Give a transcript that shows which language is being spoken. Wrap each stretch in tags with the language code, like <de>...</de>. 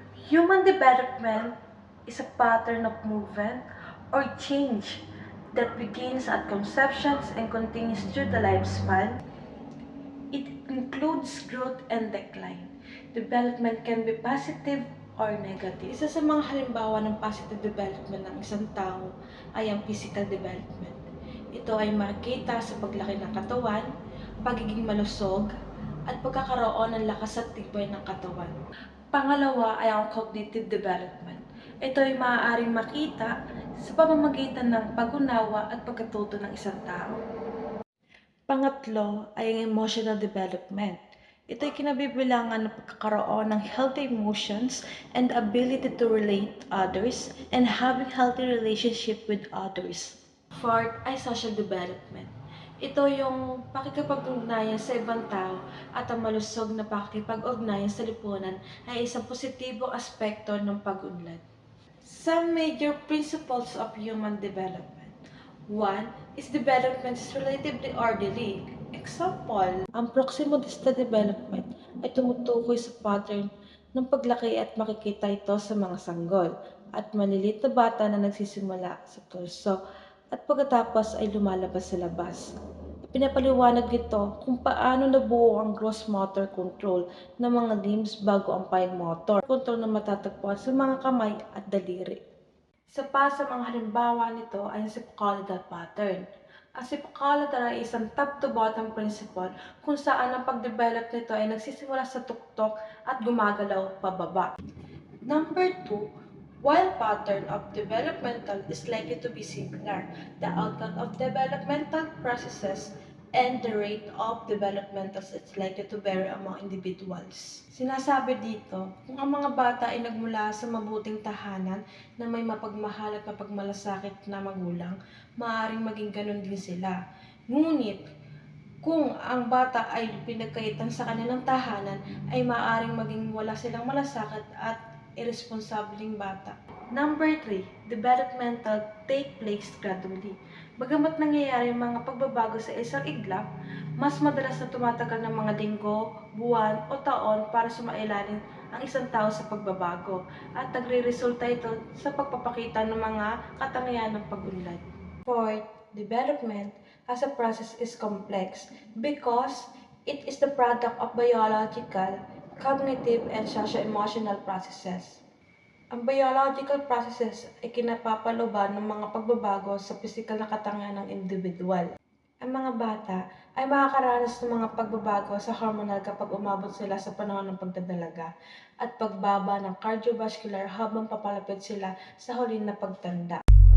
<en>Human development is a pattern of movement or change that begins at conceptions and continues through the lifespan. It includes growth and decline. Development can be positive or negative.</en> <tl>Isa sa mga halimbawa ng positive development ng isang tao ay ang physical development. Ito ay makikita sa paglaki ng katawan, pagiging malusog, at pagkakaroon ng lakas at tibay ng katawan. Pangalawa ay ang cognitive development. Ito ay maaaring makita sa pamamagitan ng pag-unawa at pagkatuto ng isang tao. Pangatlo ay ang emotional development. Ito ay kinabibilangan ng pagkakaroon ng</tl> <en>healthy emotions and ability to relate to others and having healthy relationship with others. Fourth ay social development.</en> <tl>Ito yung pakikipag-ugnayan sa ibang tao at ang malusog na pakikipag-ugnayan sa lipunan ay isang positibong aspekto ng pag-unlad.</tl> <en>Some major principles of human development. One is development is relatively orderly. Example,</en> <tl>ang proximodista development ay tumutukoy sa pattern ng paglaki at makikita ito sa mga sanggol at maliliit na bata na nagsisimula sa torso at pagkatapos ay lumalabas sa labas. Pinapaliwanag nito kung paano nabuo ang gross motor control ng mga limbs bago ang fine motor control na matatagpuan sa mga kamay at daliri. Isa pa sa mga halimbawa nito ay ang Sepicoloidal pattern. Ang Sepicoloidal ay isang top-to-bottom principle kung saan ang pag-develop nito ay nagsisimula sa tuktok at gumagalaw pababa.</tl> <en>Number 2, while pattern of developmental is likely to be similar, the outcome of developmental processes and the rate of developmental is likely to vary among individuals.</en> <tl>Sinasabi dito, kung ang mga bata ay nagmula sa mabuting tahanan na may mapagmahal at mapagmalasakit na magulang, maaaring maging ganun din sila. Ngunit, kung ang bata ay pinagkaitan sa kanilang tahanan, ay maaaring maging wala silang malasakit at irresponsableng bata.</tl> <en>Number 3, developmental take place gradually.</en> <tl>Bagamat nangyayari ang mga pagbabago sa isang iglap, mas madalas na tumatagal ng mga linggo, buwan o taon para sumailalim ang isang tao sa pagbabago at nagre-resulta ito sa pagpapakita ng mga katangian ng pag-unlad.</tl> <en>Fourth, development as a process is complex because it is the product of biological, cognitive, and socio-emotional processes.</en> <tl>Ang biological processes ay kinapapaluban ng mga pagbabago sa pisikal na katangian ng individual. Ang mga bata ay makakaranas ng mga pagbabago sa hormonal kapag umabot sila sa panahon ng pagdadalaga at pagbaba ng cardiovascular habang papalapit sila sa huli na pagtanda.</tl>